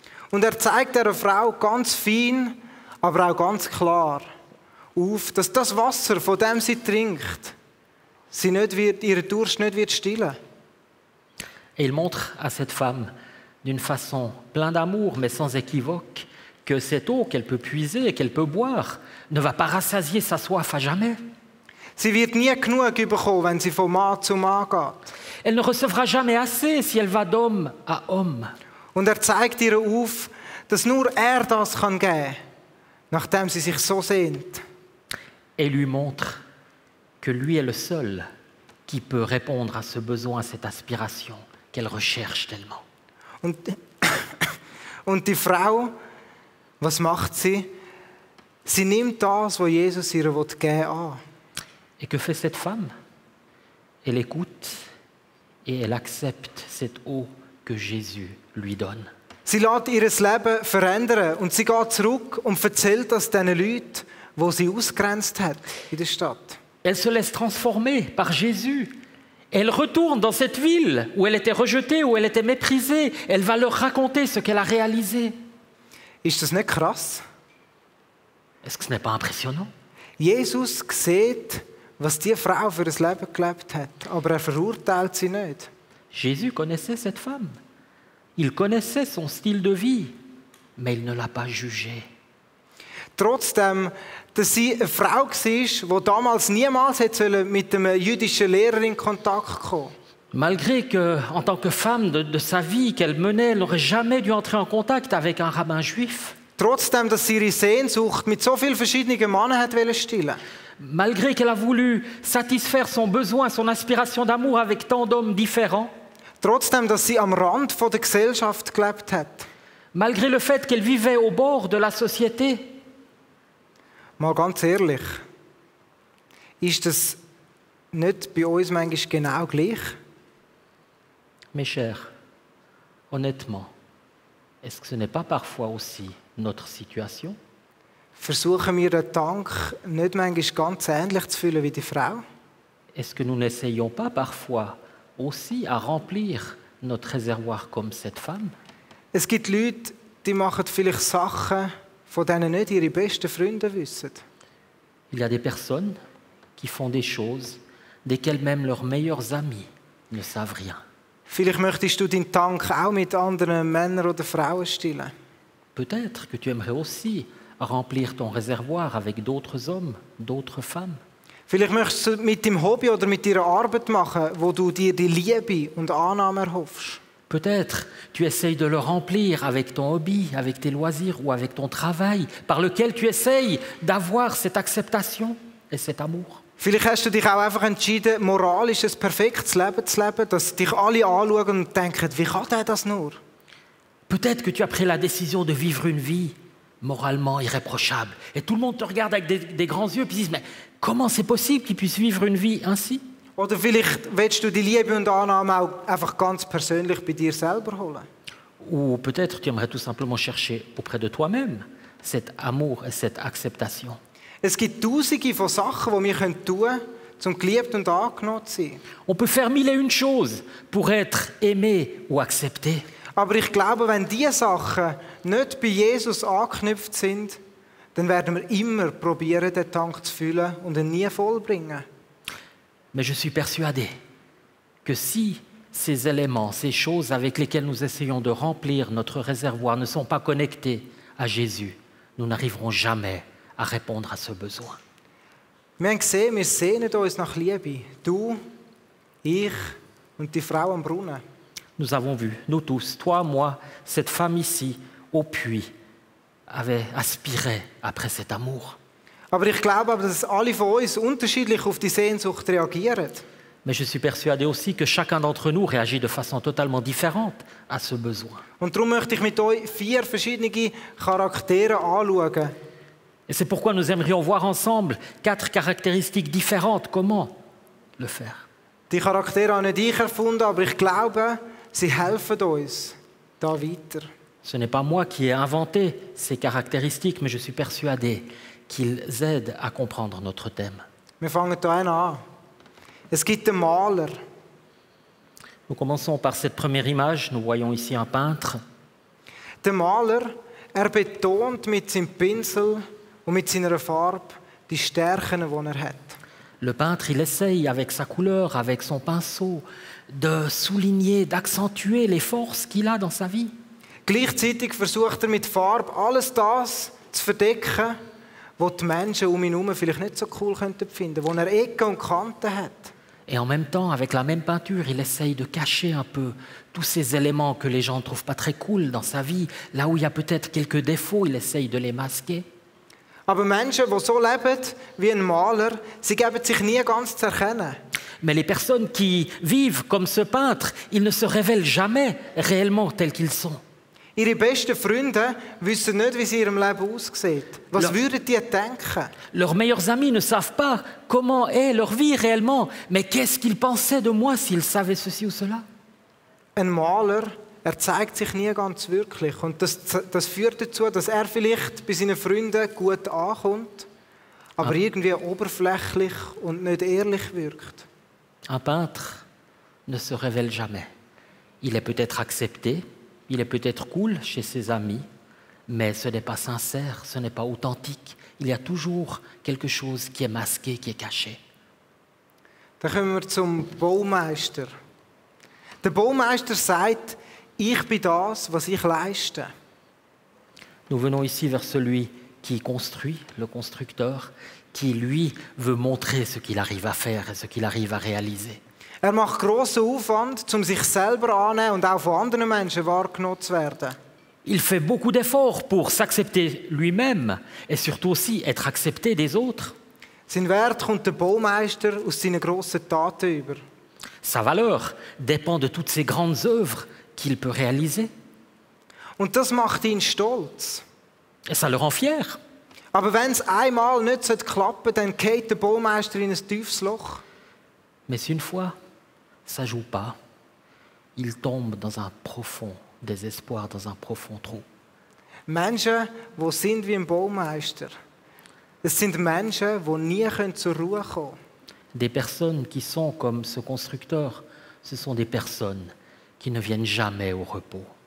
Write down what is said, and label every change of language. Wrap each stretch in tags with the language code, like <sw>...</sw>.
<de>Und er zeigt der Frau ganz fein, aber auch ganz klar auf, dass das Wasser, von dem sie trinkt, sie nicht wird, ihren Durst nicht wird stillen.</de> <fr>Et il montre à cette femme, d'une façon pleine d'amour, mais sans équivoque, que cette eau qu'elle peut puiser et qu'elle peut boire ne va pas rassasier sa soif à jamais.</fr> <de>Sie wird nie genug bekommen, wenn sie von Mann zu Mann geht.</de> <fr>Elle ne recevra jamais assez si elle va d'homme à homme.</fr> <de>Und er zeigt ihr auf, dass nur er das geben kann, nachdem sie sich so sehnt.</de> <fr>Et lui montre que lui est le seul qui peut répondre à ce besoin, à cette aspiration qu'elle recherche tellement.</fr> <de>Und die Frau, was macht sie? Sie nimmt das, was Jesus ihr geben will, an.</de> <fr>Et que fait cette femme? Elle écoute et elle accepte cette eau que Jésus lui donne.</fr> <de>Sie lässt ihr Leben verändern und sie geht zurück und erzählt das den Leuten, die sie ausgrenzt hat in der Stadt.</de> <fr>Elle se laisse transformer par Jésus. Elle retourne dans cette ville où elle était rejetée, où elle était méprisée. Elle va leur raconter ce qu'elle a réalisé.</fr> <de>Ist das nicht krass?</de> <fr>Est-ce que ce n'est pas impressionnant?</fr> <de>Jesus sieht, was die Frau für ein Leben gelebt hat, aber er verurteilt sie nicht.</de> <fr>Jésus connaissait cette femme. Il connaissait son style de vie, mais il ne l'a pas jugée.</fr> <de>Trotzdem, dass sie eine Frau war, die damals niemals mit einem jüdischen Lehrer in Kontakt kommen.</de> <fr>Malgré que, en tant que femme de sa vie qu'elle menait, elle n'aurait jamais dû entrer en contact avec un rabbin juif.</fr> <de>Trotzdem, dass sie ihre Sehnsucht mit so vielen verschiedenen Männern hat stillen.</de> <fr>Malgré qu'elle a voulu satisfaire son besoin, son aspiration d'amour avec tant d'hommes différents.</fr> <de>Trotzdem, dass sie am Rand der Gesellschaft gelebt hat.</de> <fr>Malgré le fait qu'elle vivait au bord de la société.</fr> <de>Mal ganz ehrlich, ist das nicht bei uns manchmal genau gleich?</de> <fr>Mes chers, honnêtement, est-ce que ce n'est pas parfois aussi notre situation?</fr> <de>Versuchen wir den Tank nicht manchmal ganz ähnlich zu füllen wie die Frau?</de> <fr>Est-ce que nous n'essayons pas parfois aussi à remplir notre réservoir comme cette femme?</fr> <de>Es gibt Leute, die machen vielleicht Sachen, von denen nicht ihre besten Freunde wissen.</de> <fr>Il y a des personnes qui font des choses desquelles même leurs meilleurs amis ne savent rien.</fr> <de>Vielleicht möchtest du deinen Tank auch mit anderen Männern oder Frauen stillen.</de> <fr>Peut-être que tu aimerais aussi remplir ton réservoir avec d'autres hommes, d'autres femmes.</fr> <de>Vielleicht möchtest du mit deinem Hobby oder mit deiner Arbeit machen, wo du dir die Liebe und Annahme erhoffst.</de> <fr>Peut-être tu essayes de le remplir avec ton hobby, avec tes loisirs ou avec ton travail, par lequel tu essayes d'avoir cette acceptation et cet amour.</fr> <de>Vielleicht hast du dich auch einfach entschieden, moralisch ein perfektes Leben zu leben, dass dich alle anschauen und denken, wie kann der das nur?</de> <fr>Peut-être que tu as pris la décision de vivre une vie moralement irréprochable. Et tout le monde te regarde avec des grands yeux et disent, mais comment c'est possible qu'il puisse vivre une vie ainsi?</fr> <de>Oder vielleicht willst du die Liebe und Annahme auch einfach ganz persönlich bei dir selber holen.</de> <fr>Ou peut-être tu aimerais tout simplement chercher auprès de toi-même cet amour et cette acceptation.</fr> <de>Es gibt tausende von Sachen, die wir tun können, um geliebt und angenommen zu sein.</de> <fr>On peut faire mille et une choses pour être aimé ou accepté.</fr> <de>Aber ich glaube, wenn diese Sachen nicht bei Jesus angeknüpft sind, dann werden wir immer probieren, den Tank zu füllen und ihn nie vollbringen.</de> <fr>Mais je suis persuadé que si ces éléments, ces choses avec lesquelles nous essayons de remplir notre réservoir ne sont pas connectés à Jésus, nous n'arriverons jamais à répondre à ce besoin.</fr> <de>Wir haben gesehen, wir sehnen uns nach Liebe. Du, ich und die Frau am Brunnen.</de> <fr>Nous avons vu, nous tous, toi, moi, cette femme ici, au puits, avait aspiré après cet amour.</fr> <de>Aber ich glaube, dass alle von uns unterschiedlich auf die Sehnsucht reagieren.</de> <fr>Mais je suis persuadé aussi que chacun d'entre nous réagit de façon totalement différente à ce besoin.</fr> <de>Und darum möchte ich mit euch 4 verschiedene Charaktere anschauen.</de> <fr>Et c'est pourquoi nous aimerions voir ensemble 4 caractéristiques différentes. Comment le faire?</fr> <de>Die Charaktere habe nicht ich erfunden, aber ich glaube, sie helfen uns da weiter.</de> <fr>Ce n'est pas moi qui ai inventé ces caractéristiques, mais je suis persuadé qu'ils aident à comprendre notre thème.</fr> <de>Wir fangen hier an. Es gibt den Maler.</de> <fr>Nous commençons par cette première image. Nous voyons ici un peintre.</fr> <de>Der Maler, betont mit seinem Pinsel und mit seiner Farbe die Stärken, die er hat.</de> <fr>Le peintre, il essaye avec sa couleur, avec son pinceau, de souligner, d'accentuer les forces qu'il a dans sa vie.</fr> <de>Gleichzeitig versucht mit Farbe alles das zu verdecken, was die Menschen um ihn herum vielleicht nicht so cool finden könnten, wo er Ecken und Kanten hat.</de> <fr>Et en même temps, avec la même peinture, il essaye de cacher un peu tous ces éléments que les gens ne trouvent pas très cool dans sa vie. Là où il y a peut-être quelques défauts, il essaye de les masquer.</fr> <de>Aber Menschen, die so leben wie ein Maler, sie geben sich nie ganz zu erkennen.</de> <fr>Mais les personnes qui vivent comme ce peintre, ils ne se révèlent jamais réellement tels qu'ils sont.</fr> <de>Ihre besten Freunde wissen nicht, wie es in ihrem Leben aussieht. Was würden die denken?</de> <fr>Leurs meilleurs amis ne savent pas comment est leur vie réellement. Mais qu'est-ce qu'ils pensaient de moi s'ils savaient ceci ou cela?</fr> <de>Ein Maler, zeigt sich nie ganz wirklich. Und das führt dazu, dass er vielleicht bei seinen Freunden gut ankommt, aber irgendwie oberflächlich und nicht ehrlich wirkt.</de> <fr>Un peintre ne se révèle jamais. Il est peut-être accepté, il est peut-être cool chez ses amis, mais ce n'est pas sincère, ce n'est pas authentique. Il y a toujours quelque chose qui est masqué, qui est caché.</fr> <de>Dann kommen wir zum Baumeister. Der Baumeister sagt, ich bin das, was ich leiste.</de> <fr>Nous venons ici vers celui qui construit, le constructeur, qui lui veut montrer ce qu'il arrive à faire et ce qu'il arrive à réaliser.</fr> <de>Er macht grossen Aufwand, um sich selber anzunehmen und auch von anderen Menschen wahrgenommen zu werden.</de> <fr>Il fait beaucoup d'efforts pour s'accepter lui-même et surtout aussi être accepté des autres.</fr> <de>Sein Wert kommt der Baumeister aus seinen grossen Taten über.</de> <fr>Sa valeur dépend de toutes ces grandes œuvres qu'il peut réaliser.</fr> <de>Und das macht ihn stolz.</de> <fr>Et ça le rend fier.</fr> <de>Aber wenn es einmal nicht klappen sollte, dann geht der Baumeister in ein tiefes Loch.</de> <fr>Mais si une fois ça ne joue pas, il tombe dans un profond désespoir, dans un profond trou.</fr> <de>Menschen, die sind wie ein Baumeister, es sind Menschen, die nie zur Ruhe kommen können.</de> <fr>Des personnes qui sont comme ce constructeur, ce sont des personnes qui ne viennent jamais au repos.</fr>